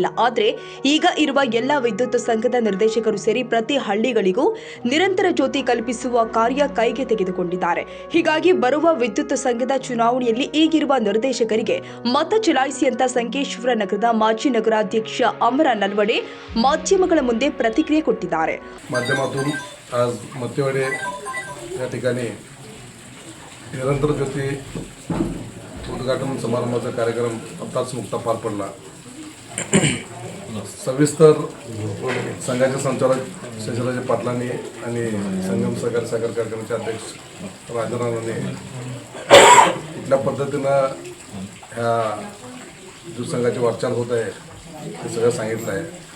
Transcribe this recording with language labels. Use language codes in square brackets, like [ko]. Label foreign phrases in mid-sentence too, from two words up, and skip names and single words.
[kn] ಆದರೆ ಈಗ ಇರುವ ಎಲ್ಲ ವಿದ್ಯುತ್ ಸಂಘದ ನಿರ್ದೇಶಕರು ಸೇರಿ ಪ್ರತಿ ಹಳ್ಳಿಗಳಿಗೂ ನಿರಂತರ ಜ್ಯೋತಿ ಕಲ್ಪಿಸುವ ಕಾರ್ಯ ಕೈಗೆ ತೆಗೆದುಕೊಂಡಿದ್ದಾರೆ. ಹೀಗಾಗಿ ಬರುವ ವಿದ್ಯುತ್ ಸಂಘದ ಚುನಾವಣೆಯಲ್ಲಿ ಈಗಿರುವ ನಿರ್ದೇಶಕರಿಗೆ ಮತ ಚಲಾಯಿಸಿ ಅಂತ ಸಂಕೇಶ್ವರ ನಗರದ ಮಾಜಿ ನಗರಾಧ್ಯಕ್ಷ ಅಮರ ನಲ್ವಡೆ ಮಾಧ್ಯಮಗಳ ಮುಂದೆ ಪ್ರತಿಕ್ರಿಯೆ ಕೊಟ್ಟಿದ್ದಾರೆ. [mr] आज मध्यवाडे या ठिकाणी निरंतर ज्योती उद्घाटन समारंभाचा कार्यक्रम आत्ताच नुकता पार पडला. सविस्तर संघाचे संचालक शशिराजे पाटलांनी आणि संगम सहकारी साखर कारखान्याचे अध्यक्ष राजारावांनी कुठल्या पद्धतीनं ह्या विद्युत संघाची वाटचाल होत आहे हे सगळं सांगितलं आहे.